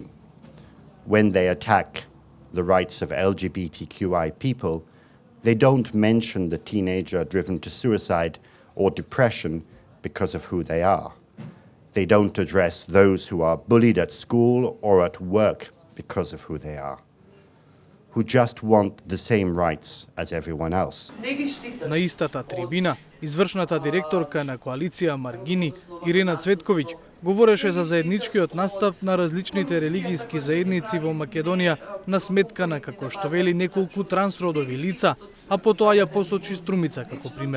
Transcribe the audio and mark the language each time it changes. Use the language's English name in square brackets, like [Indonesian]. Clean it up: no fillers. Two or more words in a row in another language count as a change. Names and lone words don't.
[English] When they attack the rights of LGBTQI people, they don't mention the teenager driven to suicide or depression because of who they are. They don't address those who are bullied at school or at work because of who they are, who just want the same rights as everyone else. [Macedonian] На истата трибина, извршната директорка на коалиција Маргини, Ирена Цветковиќ, говореше за заедничкиот настап на различните религијски заедници во Македонија на сметка на, како што вели, неколку трансродови лица, а потоа ја посочи Струмица како пример.